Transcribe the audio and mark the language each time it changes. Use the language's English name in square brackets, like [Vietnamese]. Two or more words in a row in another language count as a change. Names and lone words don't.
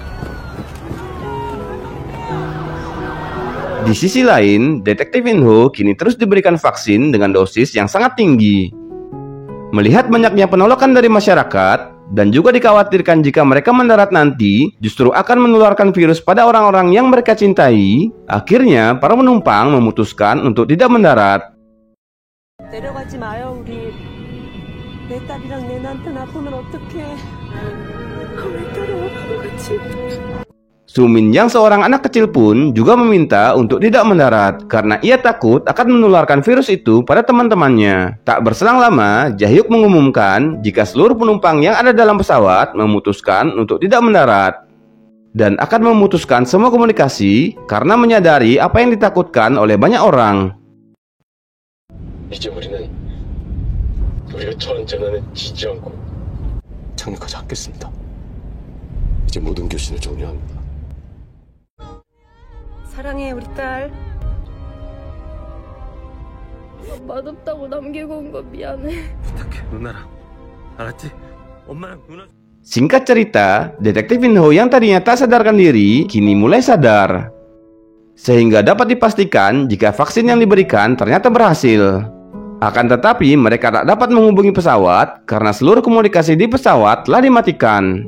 [Indonesian] Di sisi lain, Detektif Inho kini terus diberikan vaksin dengan dosis yang sangat tinggi. Melihat banyaknya penolakan dari masyarakat, dan juga dikhawatirkan jika mereka mendarat nanti justru akan menularkan virus pada orang-orang yang mereka cintai, akhirnya para penumpang memutuskan untuk tidak mendarat. [Korean] 내려가지 마요, 우리. 내 딸이랑 내 남편 아프면 어떡해. 왜 따라오라고 같이. [Indonesian] Sumin yang seorang anak kecil pun juga meminta untuk tidak mendarat karena ia takut akan menularkan virus itu pada teman-temannya. Tak berselang lama, Jae-hyuk mengumumkan jika seluruh penumpang yang ada dalam pesawat memutuskan untuk tidak mendarat dan akan memutuskan semua komunikasi karena menyadari apa yang ditakutkan oleh banyak orang. [Korean] 우리가 처한 재난에 지지 않고 착륙하지 않겠습니다. 이제 모든 교신을 종료합니다. 사랑해 우리 딸. 맛없다고 남기고 온 거 미안해. 부탁해 누나랑 알았지? 엄마랑 누나 [Indonesian] Singkat cerita, detektif Inho yang tadinya tak sadarkan diri, kini mulai sadar. Sehingga dapat dipastikan jika vaksin yang diberikan ternyata berhasil. Akan tetapi mereka tak dapat menghubungi pesawat karena seluruh komunikasi di pesawat telah dimatikan.